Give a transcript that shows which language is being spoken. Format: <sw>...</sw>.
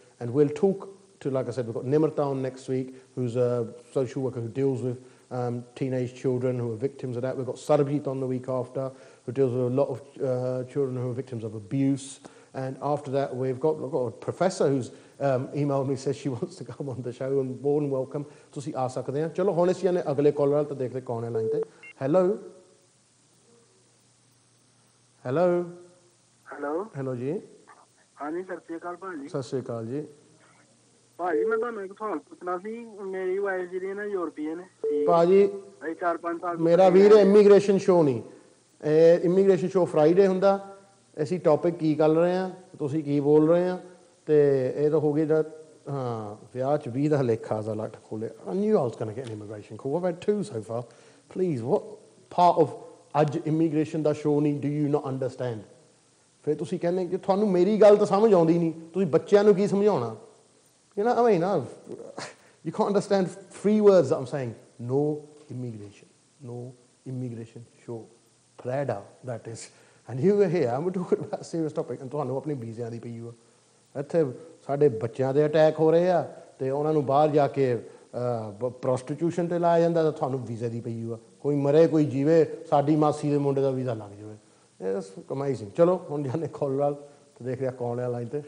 <en>And we'll talk to, like I said, we've got Nimrata on next week, who's a social worker who deals with teenage children who are victims of that. We've got Sarbjeet on the week after, who deals with a lot of children who are victims of abuse. And after that, we've got a professor who's emailed me, says she wants to come on the show, and more than welcome.</en> <pa>ਤੁਸੀਂ ਆ ਸਕਦੇ ਆ। ਚਲੋ ਹੁਣ ਅਸੀਂ ਇਹਨੇ ਅਗਲੇ collar ਵਾਲ ਤਾਂ ਦੇਖਦੇ ਕੌਣ ਹੈ ਲਾਈਨ ਤੇ। ਹੈਲੋ ਹੈਲੋ ਹੈਲੋ ਹੈਲੋ ਜੀ। ਹਾਂਜੀ, ਸਤਿ ਸ਼੍ਰੀ ਅਕਾਲ ਭਾਜੀ। ਸਤਿ ਸ਼੍ਰੀ ਅਕਾਲ ਜੀ। ਭਾਜੀ ਮੈਂ ਤੁਹਾਨੂੰ ਇੱਕ ਸਵਾਲ ਪੁੱਛਣਾ ਸੀ। ਮੇਰੀ ਵਾਈਫ ਜਿਹੜੀ ਹੈ ਨਾ ਯੂਰਪੀਅਨ ਹੈ ਭਾਜੀ, 4-5 ਸਾਲ ਮੇਰਾ ਵੀਰ ਇਮੀਗ੍ਰੇਸ਼ਨ ਸ਼ੋ ਨਹੀਂ, ਇਹ ਇਮੀਗ੍ਰੇਸ਼ਨ ਸ਼ੋ ਫਰਾਈਡੇ ਹੁੰਦਾ। ਅਸੀਂ ਟੌਪਿਕ ਕੀ ਕਰ ਰਹੇ ਹਾਂ, ਤੁਸੀਂ ਕੀ ਬੋਲ ਰਹੇ ਆ, ਅਤੇ ਇਹ ਤਾਂ ਹੋ ਗਈ ਦਾ ਹਾਂ ਵਿਆਹ 'ਚ 20 ਦਾ ਲੇਖਾ ਦਾ ਲੱਟ ਖੋਲ੍ਹਿਆ।</pa> <en>I knew I was going to get an immigration call. I've had 2 so far. Please, what part of</en> <pa>ਅੱਜ ਇਮੀਗ੍ਰੇਸ਼ਨ ਦਾ ਸ਼ੋ ਨਹੀਂ</pa> <en>do you not understand?</en> <pa>ਫਿਰ ਤੁਸੀਂ ਕਹਿੰਦੇ ਕਿ ਤੁਹਾਨੂੰ ਮੇਰੀ ਗੱਲ ਤਾਂ ਸਮਝ ਆਉਂਦੀ ਨਹੀਂ, ਤੁਸੀਂ ਬੱਚਿਆਂ ਨੂੰ ਕੀ ਸਮਝਾਉਣਾ?</pa> <en>You know what I mean? You can't understand 3 words that I'm saying. No immigration. No immigration show. Prada, that is. And you were here, and we're talking about a serious topic, and</en> <pa>ਤੁਹਾਨੂੰ ਆਪਣੀ ਵੀਜ਼ਿਆਂ ਦੀ ਪਈ ਹੋ। ਇੱਥੇ ਸਾਡੇ ਬੱਚਿਆਂ ਦੇ attack ਹੋ ਰਹੇ ਆ ਅਤੇ ਉਹਨਾਂ ਨੂੰ ਬਾਹਰ ਜਾ ਕੇ ਪ੍ਰੋਸਟੀਟਿਊਸ਼ਨ 'ਤੇ ਲਾਇਆ ਜਾਂਦਾ, ਤਾਂ ਤੁਹਾਨੂੰ ਵੀਜ਼ੇ ਦੀ ਪਈ ਹੋ। ਕੋਈ ਮਰੇ ਕੋਈ ਜੀਵੇ, ਸਾਡੀ ਮਾਸੀ ਦੇ ਮੁੰਡੇ ਦਾ ਵੀਜ਼ਾ ਲੱਗ ਜਾਵੇ।</pa> <en>It's amazing.</en> <pa>ਚਲੋ ਹੁਣ ਜਾਂਦੇ ਕਾਲ ਨਾਲ ਤੇ ਦੇਖ ਰਿਹਾ ਕੌਣ ਹੈ ਲਾਈਨ ਤੇ।</pa>